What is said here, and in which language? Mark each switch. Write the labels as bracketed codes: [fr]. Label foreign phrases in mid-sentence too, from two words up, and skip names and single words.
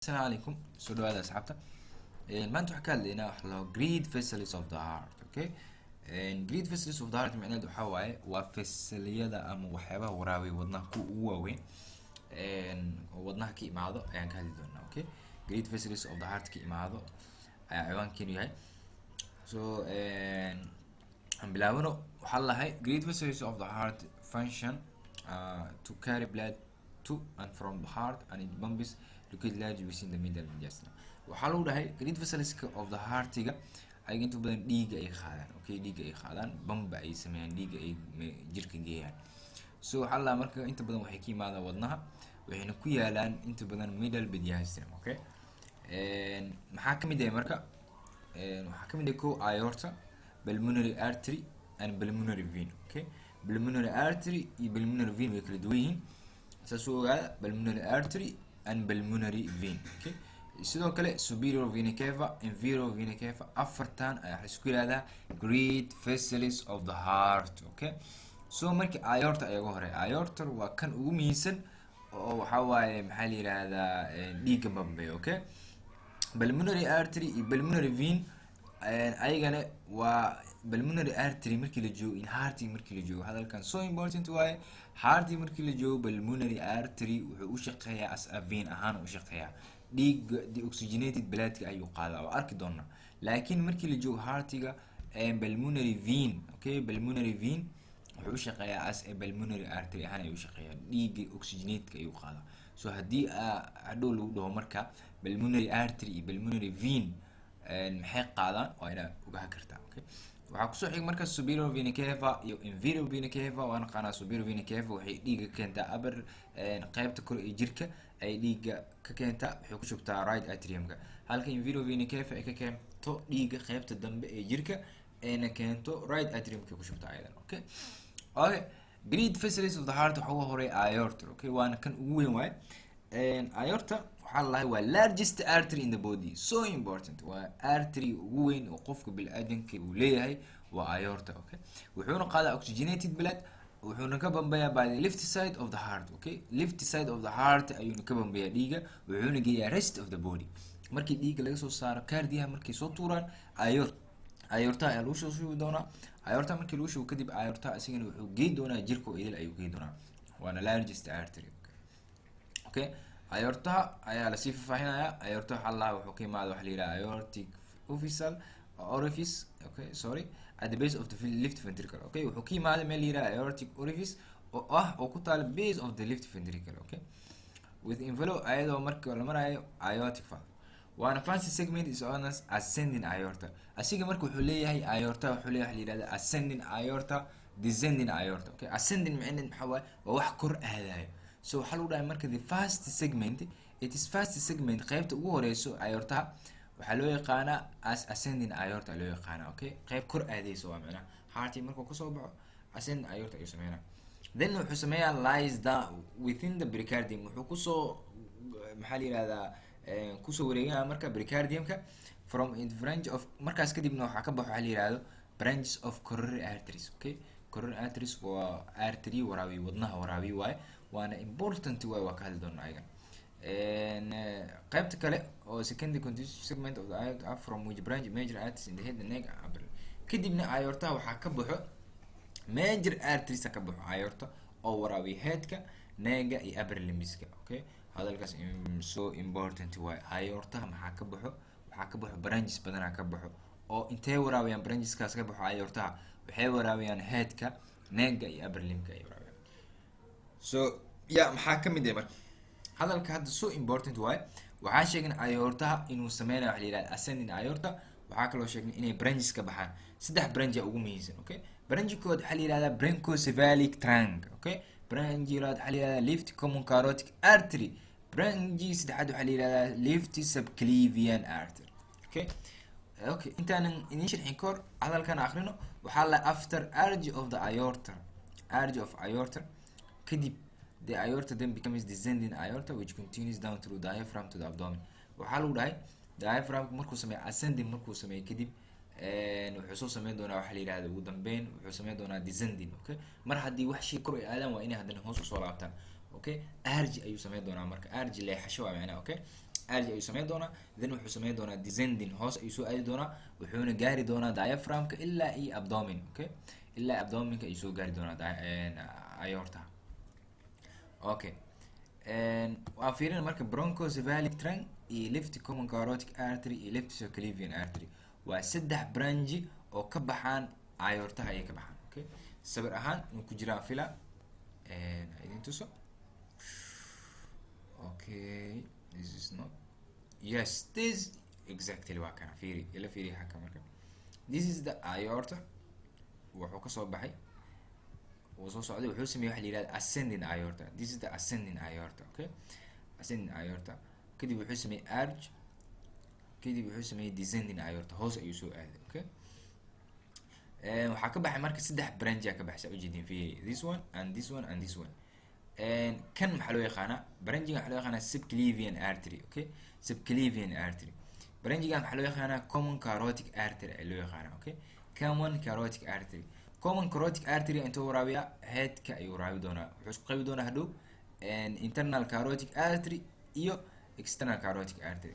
[so] السلام عليكم soo dhawaada asxaabta maanta waxaan ka hadlaynaa wax la [en] great vessels of the heart [so] okay great vessels of the heart macnaheedu waxa waaye waa fasaliyada ama waxyaabaha waraabiya wadnaha kuwa ugu waaweyn oo wadnaha ka imaado ayaan ka hadli doonaa [en] okay great vessels of the heart [so] ka imaado ayaa ciwaankeenu yahay so aan bilaabano waxaa lahay [en] great vessels of the heart function to carry blood to and from the heart and it pumps liquid large within the middle mediastinum [so] waxaa lagu dhahay [en] great vessels of the heart- [so] ga ayaga inta badan dhiiga ay qaadaan okay dhiiga ay qaadaan bamba ay sameeyaan dhiiga ay jirka geeyaan so waxaa la marka inta badan waxay ka yimaadaan wadnaha waxayna ku yaalaan inta badan [en] middle mediastinum okay [so] maxaa kamid ah marka waxaa kamid ah ko [en] aorta pulmonary artery and pulmonary vein okay pulmonary artery [so] iyo [en] pulmonary vein [so] way kala duwan yihiin saas oo ogaada [en] pulmonary artery and pulmonary vein okay [so] sidoo kale [en] superior vena cava inferior vena cava [so] afartan ayaa isku yiraahdaa [en] great vessels of the heart okay so [so] marka aorta ayaga hore aorta waa kan ugu muhiimsan oo waxa waaye maxaa la yiraahdaa dhiiga bambe [en] okay pulmonary artery [so] iyo [en] pulmonary vein [so] ayagana waa [en] pulmonary artery [so] markii la joogo [en] in heart [so] markii la joogo hadalkan [en] so important [so] waaye heart markii la joogo [en] pulmonary artery [so] wuxuu u shaqeeyaa [en] as a vein [so] ahaan u shaqeeyaa dhiig [en] deoxygenated blood- [so] ka ayuu qaadaa oo arki doonaa laakiin markii la joogo heart-ga [en] pulmonary vein okay pulmonary vein [so] wuxuu u shaqeeyaa [en] as a pulmonary artery [so] ahaan ayuu u shaqeeyaa dhiiga oxygenate-ka ayuu qaadaa so haddii hadhow lagu dhaho marka [en] pulmonary artery [so] iyo [en] pulmonary vein [so] maxay qaadaan waa inaad ogaa kartaa okay waxaa kusoo xig marka [en] superior vena cava [so] iyo [en] inferior vena cava [so] waan qanaa [en] superior vena cava [so] waxay dhiiga ka keentaa upper qaybta kore ee jirka ay dhiiga ka keentaa waxay ku shubtaa right atriumka halka [en] inferior vena cava [so] ay ka keento dhiiga qaybta dambe ee jirka ayna keento right atriumka ku shubtaa ayadan okay [en] great vessels of the heart [so] waxa ugu horeeya aorta okay waana kan ugu weyn waaye aorta waxaa lahay waa [en] largest artery in the body so important [so] waa artery ugu weyn oo qofka bini'aadanka uu leeyahay waa aorta okay wuxuuna qaadaa [en] oxygenated blood [so] wuxuuna ka bambayaa [en] by the left side of the heart okay left side of the heart [so] ayuuna ka bambayaa dhiiga wuxuuna geeyaa [en] rest of the body [so] markii dhiiga laga soo saaro kaardiyaha markay soo tuuraan aorta ayaa lagu soo shubi doonaa aorta markii lagu shubo kadib aorta asigana wuxuu geyn doonaa jirka oo idil ayuu geyn doonaa waana [en] largest artery [so] okay aorta ayaa la sii faahfaahinayaa aorta waxa la wuxuu ka yimaado waxa la yiraahdaa aortic [en] orifice okay sorry at the base of the left ventricle okay [so] wuxuu ka yimaado meel la yiraahdo [en] aortic orifice [so] oo ku taal [en] base of the left ventricle okay with envelope [so] ayadoo marka la marayo [en] aortic valve [so] waana fancy [en] segment is known as ascending aorta [so] asiga marka wuxuu leeyahay aorta wuxuu leeyahay la yiraahdo [en] ascending aorta descending aorta okay ascending [so] macnaheedu waxa waaye waa wax kor aadayo so waxaa lagu dhahay marka [en] the first segment it is first segment [so] qaybta ugu horeyso aorta waxaa loo yaqaanaa [en] as ascending aorta [so] loo yaqaanaa okay qayb kor aadayso waa macnaha heart markuu kasoo baxo [en] ascending aorta [so] ayuu sameeyaa then wuxuu sameeyaa [en] lies down within the pericardium [so] wuxuu kusoo maxaa la yiraahdaa kusoo wareegaya marka pericardiumka [en] from in branch of [so] markaas kadibna waxaa ka baxo waxaa la yiraahdo [en] branches of coronary arteries okay coronary arteries [so] waa artery waraabi wadnaha waraabi waaye waana important way waa ka hadli doonaa ayaga qaybta kale oo [en] secondary continuous segment of the aorta from which branch major arteries in the head and neck [so] kadibna aorta waxaa ka baxo [en] major arteries [so] ka baxo aorta oo waraabi headka neega iyo upper limbska okay hadalkaas [en] so important [so] way aorta maxaa ka baxo waxaa ka baxo branches badan ka baxo oo intee waraabiyaan brancheskaas ka baxo aorta waxay waraabiyaan headka neega iyo upper limbka ay waraabiyaan so maxaa kamid ah marka hadalka hadda [en] so important [so] waaye waxaan sheegnay aorta inuu sameynayo waxa la yiraahdo [en] ascending aorta [so] waxaa kaloo sheegnay inay branches ka baxaan saddex branch ugu muhiimsan okay branch kood waxa la yiraahdaa [en] bronchocephalic trunk okay [so] branch labaad waxa la yiraahdaa [en] left common carotid artery [so] branch saddexaad waxa la yiraahdaa [en] left subclavian artery [so] okay intaanan idin sharxin kor hadalkan akhrino waxaa la [en] after arch of the aorta arch of aorta [so] kadib [en] the aorta then becomes descending aorta which continues down through the diaphragm to the abdomen [so] waxaa lagu dhahay diaphragm markuu sameeyo ascending markuu sameeyo kadib wuxuu soo sameyn doonaa waxa la yiraahdo ugu dambeyn wuxuu sameyn doonaa descending okay mar haddii wax shay kor ay aadaan waa inay haddana hoos usoo laabtaan okay arch ayuu sameyn doonaa marka arch leexasho waa macnaha okay urge ayuu sameyn doonaa, then wuxuu sameyn doonaa descending hoos ayuu soo aadi doonaa, wuxuuna gaari doonaa diaphragmka ilaa iyo abdomen, okay, ilaa abdomenka ayuu soo gaari doonaa aorta. Okay, waan fiirina marka [en] bronchocephalic trunk [so] iyo [en] left common carotid artery [so] iyo [en] left subclavian artery [so] waa saddex branch oo ka baxaan aortaha ayay ka baxaan. Okay, sawir ahaan inuu ku jiraan fila idin tuso. [en] Okay, this is not, yes, this exactly [so] waa kana fiiri ila fiiri haka marka, [en] this is the aorta, [so] wuxuu kasoo baxay wuu soo socday, wuxuu sameeyay waxa la yiraahdo [en] ascending aorta, this is the ascending aorta. [so] Okay, [en] ascending aorta [so] kadib wuxuu sameeyay arch, kadib wuxuu sameeyay [en] descending aorta, [so] hoos ayuu soo aaday. Okay, waxaa ka baxay marka saddex branch ka baxay ujeedin fiiri, [en] this one and this one and this one. [so] kan maxaa loo yaqaanaa branchiga, waxaa loo yaqaanaa [en] subclavian artery. Okay, subclavian artery. [so] branchiga maxaa loo yaqaanaa [en] common carotid artery [so] ayaa loo yaqaanaa. [en] Okay, common carotid artery, common carotid artery [so] intuu waraabiyaa headka ayuu waraabi doonaa, wuxuu isku qaybi doonaa hadhow [en] internal carotid artery [so] iyo [en] external carotid artery.